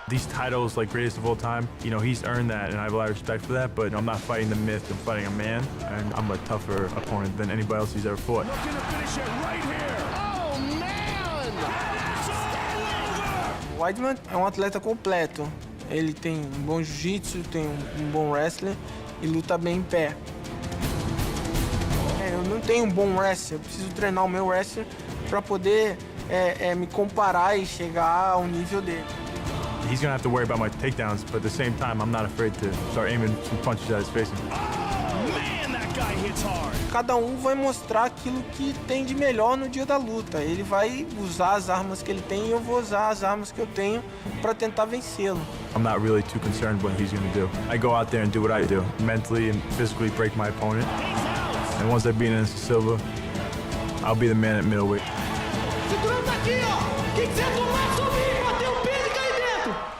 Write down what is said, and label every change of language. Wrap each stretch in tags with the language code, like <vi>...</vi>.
<en>These titles, like greatest of all time, you know, he's earned that, and I have a lot of respect for that, but I'm not fighting the myth, I'm fighting a man, and I'm a tougher opponent than anybody else he's ever fought. Looking to finish it right here. Oh, man!</en> <pt>O Weidman é um atleta completo. Ele tem um bom jiu-jitsu, tem um bom wrestling e luta bem em pé. Eu não tenho um bom wrestler, eu preciso treinar o meu wrestler para poder me comparar e chegar ao nível dele.</pt> <en>He's gonna have to worry about my takedowns, but at the same time, I'm not afraid to start aiming some punches at his face. Oh, man, that guy hits hard.</en> <pt>Cada um vai mostrar aquilo que tem de melhor no dia da luta. Ele vai usar as armas que ele tem e eu vou usar as armas que eu tenho para tentar vencê-lo.</pt> <en>I'm not really too concerned what he's gonna do. I go out there and do what I do, mentally and physically break my opponent. And once I beat Anderson Silva, I'll be the man at middleweight.</en> <pt>Segurando aqui, ó. Quem quiser tomar, subir, bater o peso e cair dentro.</pt>